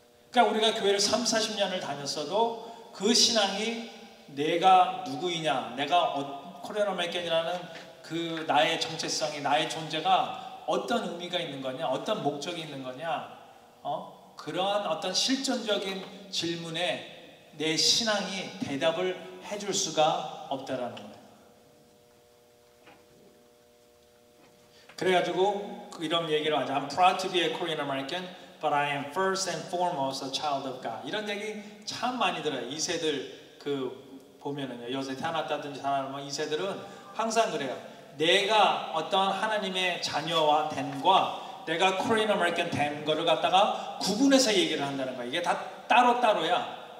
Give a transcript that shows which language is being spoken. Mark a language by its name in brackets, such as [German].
[Korean] 그러니까 우리가 교회를 30-40년을 다녔어도 그 신앙이 내가 누구이냐, 내가 코리안 아메리칸이라는 그 나의 정체성이, 나의 존재가 어떤 의미가 있는 거냐, 어떤 목적이 있는 거냐, 그러한 어떤 실존적인 질문에 내 신앙이 대답을 해줄 수가 없다라는 거예요. 그래가지고 이런 얘기를 하죠. [English] I'm proud to be a Korean American, but I am first and foremost a child of God. [Korean] 이런 얘기 참 많이 들어요. 2세들 보면은요, 여기서 태어났다든지 살아남은 2세들은 항상 그래요. 내가 어떤 하나님의 자녀와 됨과 내가 코리안 아메리칸 된 거를 갖다가 구분해서 얘기를 한다는 거야. 이게 다 따로따로야.